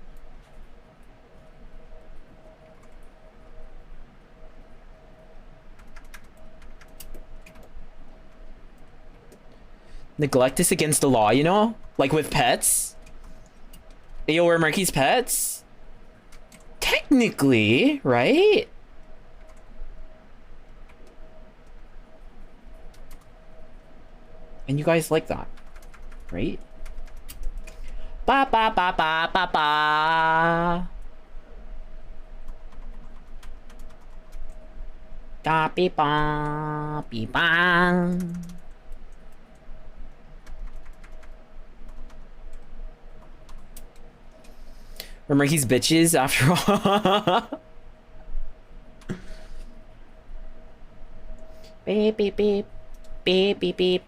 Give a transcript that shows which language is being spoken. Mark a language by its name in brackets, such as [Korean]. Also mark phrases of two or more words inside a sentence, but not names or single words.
[English] Neglect is against the law, you know? Like with pets? Yo, we're Marky's pets? Technically, right? And you guys like that, right? Ba ba ba ba ba ba. Da be ba be bang. Remember, he's bitches after all. Beep beep beep beep beep beep.